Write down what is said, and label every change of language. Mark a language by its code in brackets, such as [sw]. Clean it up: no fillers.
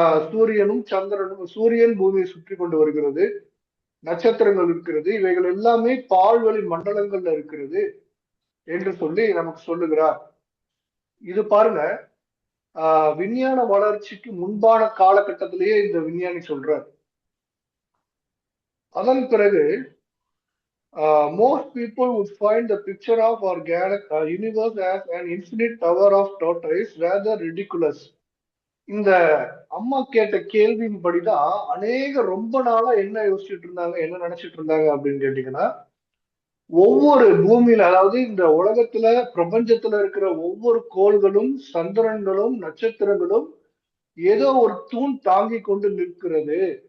[ta] சூரியனும் சந்திரனும், சூரியன் பூமியை சுற்றி கொண்டு வருகிறது, நட்சத்திரங்கள் இருக்கிறது, இவைகள் எல்லாமே பால்வெளி மண்டலங்கள்ல இருக்கிறது என்று சொல்லி நமக்கு சொல்லுகிறார். இது பாருங்க, விஞ்ஞான வளர்ச்சிக்கு முன்பான காலகட்டத்திலேயே இந்த விஞ்ஞானி சொல்றார். அதன் பிறகு [en] most people would find the picture of our universe as an infinite tower of tortoise rather ridiculous. [ta] இந்த அம்மா கேட்ட கேள்வியின்படிதான் ரொம்ப நாளா என்ன யோசிச்சுட்டு இருந்தாங்க, என்ன நினைச்சிட்டு இருந்தாங்க அப்படின்னு கேட்டீங்கன்னா, ஒவ்வொரு பூமியில, அதாவது இந்த உலகத்துல பிரபஞ்சத்துல இருக்கிற ஒவ்வொரு கோள்களும் சந்திரன்களும் நட்சத்திரங்களும் ஏதோ ஒரு தூண் தாங்கி கொண்டு நிற்கிறது.